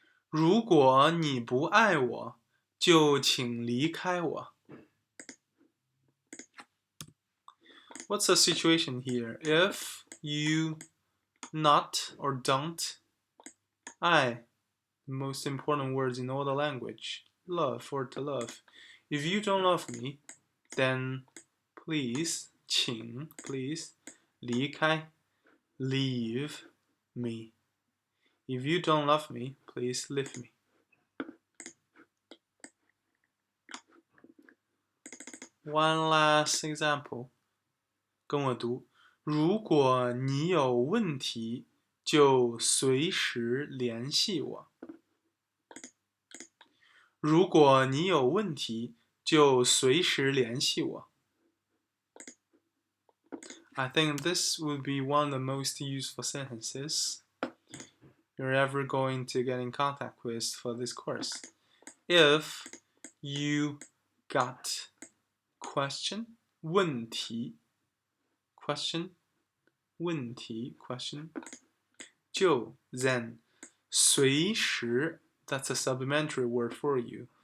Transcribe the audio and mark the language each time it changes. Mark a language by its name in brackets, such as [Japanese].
[Chinese] 如果你不爱我，就请离开我。 [English] What's the situation here? If you not or don't, [Chinese] 爱, [English] the most important words in all the language, love or to love. If you don't love me, then please, [Chinese] 请 [English] please [Chinese] 离开 [English] leave me. If you don't love me, please leave me. One last example. [Chinese] 跟我读。如果你有问题，就随时联系我。如果你有问题，就随时联系我。 [English] I think this would be one of the most useful sentences you're ever going to get in contact with for this course. If you got question, [Chinese] 问题 [English] question, [Chinese] 问题 [English] question, [Chinese] 就 [English] then [Chinese] 随时 [English] that's a supplementary word for you.